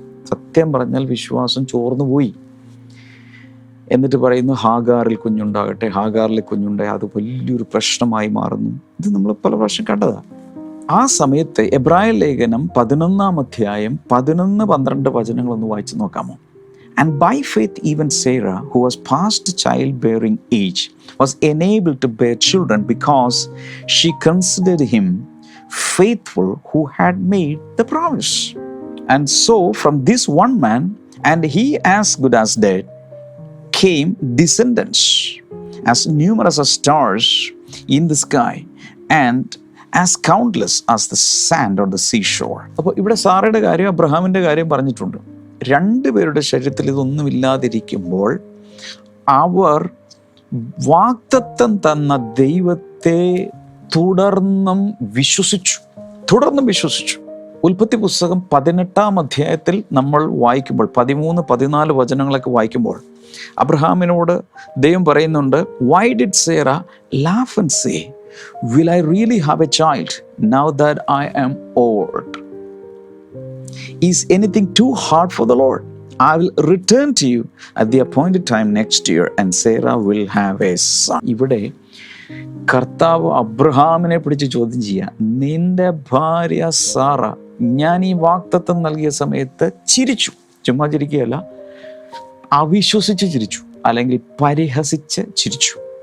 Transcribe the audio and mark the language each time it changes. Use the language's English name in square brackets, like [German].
[Malayalam] സത്യം പറഞ്ഞാൽ വിശ്വാസം ചോർന്നു പോയി. എന്നിട്ട് പറയുന്നു, ഹാഗാറിൽ കുഞ്ഞുണ്ടാകട്ടെ. ഹാഗാറിൽ കുഞ്ഞുണ്ടായി അത് വലിയൊരു പ്രശ്നമായി മാറുന്നു. ഇത് നമ്മൾ പല പ്രാവശ്യം കണ്ടതാണ്. ആ സമയത്ത് എബ്രായ ലേഖനം 11-ാം അധ്യായം 11-12 വചനങ്ങളൊന്ന് വായിച്ചു നോക്കാമോ? [English] And by faith even Sarah, who was past childbearing age, was enabled to bear children because she considered him faithful who had made the promise. And so from this one man, and he as good as dead, came descendants as numerous as stars in the sky and as countless as the sand on the seashore. [Malayalam] അപ്പോൾ ഇവിടെ സാറയുടെ കാര്യം അബ്രഹാമിൻ്റെ കാര്യം പറഞ്ഞിട്ടുണ്ട്. രണ്ടുപേരുടെ ശരീരത്തിൽ ഇതൊന്നുമില്ലാതിരിക്കുമ്പോൾ അവർ വാഗ്ദത്തം തന്ന ദൈവത്തെ തുടർന്നും വിശ്വസിച്ചു. ഉൽപ്പത്തി പുസ്തകം 18-ാം അധ്യായത്തിൽ നമ്മൾ വായിക്കുമ്പോൾ 13-14 വചനങ്ങളൊക്കെ വായിക്കുമ്പോൾ അബ്രഹാമിനോട് ദൈവം പറയുന്നുണ്ട്, [English] why did Sarah laugh and say, will I really have a child now that I am old? Is anything too hard for the Lord? I will return to you at the appointed time next year and Sarah will have a son. [Malayalam] ഇവിടെ കർത്താവ് അബ്രഹാമിനെ പിടിച്ച് ചോദ്യം ചെയ്യുക, നിന്റെ ഭാര്യ Sara ഞാൻ ഈ വാഗ്ദത്തം നൽകിയ സമയത്ത് ചിരിച്ചു. ചുമ്മാ ചിരിക്കുകയല്ല, അവിശ്വസിച്ച് ചിരിച്ചു, അല്ലെങ്കിൽ പരിഹസിച്ച് ചിരിച്ചു.